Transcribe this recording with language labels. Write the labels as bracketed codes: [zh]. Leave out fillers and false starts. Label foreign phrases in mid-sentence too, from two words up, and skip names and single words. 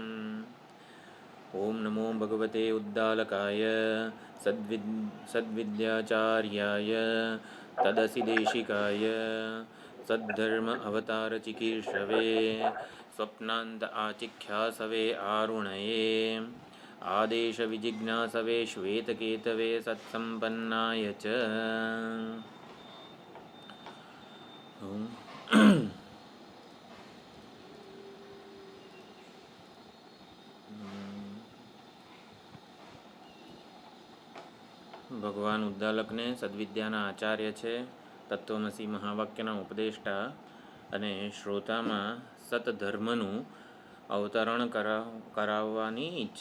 [sa] ॐ नमो भगवते उद्दालकाय सद्विद्याचार्याय तदसि देशिकाय सद्धर्म अवतारचिकीर्षवे स्वप्नान्त आचिख्यासवे आरुणये आदेशविजिज्ञासवे श्वेतकेतवे सत्सम्पन्नाय च। [gu] ભગવાન ઉદ્દાલકને સદ્વિદ્યાના આચાર્ય છે, તત્વમસી મહાવાક્યના ઉપદેષ્ટા અને શ્રોતામાં સતધર્મનું અવતરણ કરાવવાની